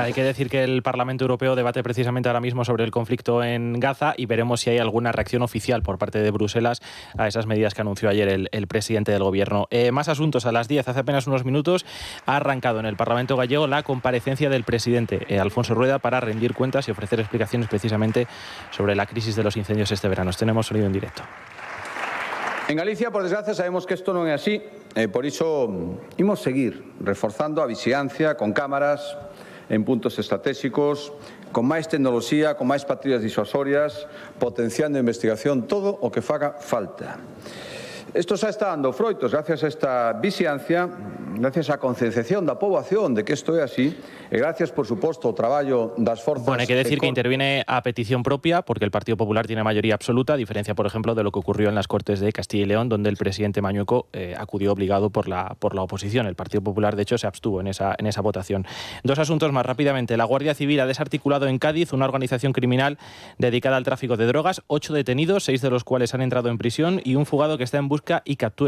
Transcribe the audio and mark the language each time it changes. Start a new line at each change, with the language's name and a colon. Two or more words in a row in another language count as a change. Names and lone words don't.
Spanish: hay que decir que el Parlamento Europeo debate precisamente ahora mismo sobre el conflicto en Gaza y veremos si hay alguna reacción oficial por parte de Bruselas a esas medidas que anunció ayer el presidente del Gobierno. Más asuntos. A las 10, hace apenas unos minutos, ha arrancado en el Parlamento gallego la comparecencia del presidente Alfonso Rueda para rendir cuentas y ofrecer explicaciones precisamente sobre la crisis de los incendios este verano. Tenemos sonido en directo.
Galician: En Galicia, por desgracia, sabemos que isto non é así, por iso imos seguir reforzando a vixiancia con cámaras en puntos estratégicos, con máis tecnoloxía, con máis patrullas disuasorias, potenciando a investigación, todo o que faga falta. Isto xa está dando froitos gracias a esta vixiancia, gracias á concienciación da poboación de que isto é así, e gracias, por suposto, ao traballo das forzas...
Spanish: Bueno, hay que decir que interviene a petición propia, porque el Partido Popular tiene mayoría absoluta, a diferencia, por ejemplo, de lo que ocurrió en las Cortes de Castilla y León, donde el presidente Mañueco acudió obligado por la oposición. El Partido Popular, de hecho, se abstuvo en esa votación. Dos asuntos más rápidamente. La Guardia Civil ha desarticulado en Cádiz una organización criminal dedicada al tráfico de drogas, 8 detenidos, 6 de los cuales han entrado en prisión y un fugado que está en busca y captura.